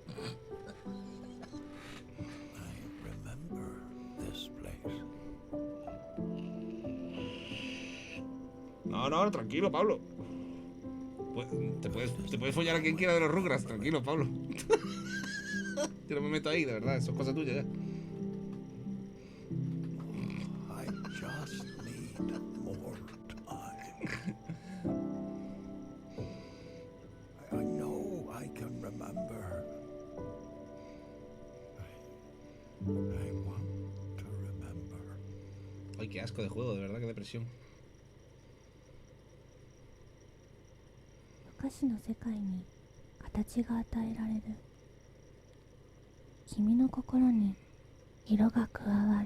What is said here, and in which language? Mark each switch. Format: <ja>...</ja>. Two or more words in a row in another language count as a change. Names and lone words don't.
<es>No, tranquilo, Pablo. Te puedes follar a quien quiera de los Rugrats, tranquilo, Pablo. Yo no me meto ahí, de verdad, eso es cosa tuya ya.</es> <en>I just need more time. I know I can remember. I want to remember.</en> <es>Ay, qué asco de juego, de verdad, qué depresión.</es> <ja>お菓子の世界に形が与えられる。君の心に色が加わる。</ja>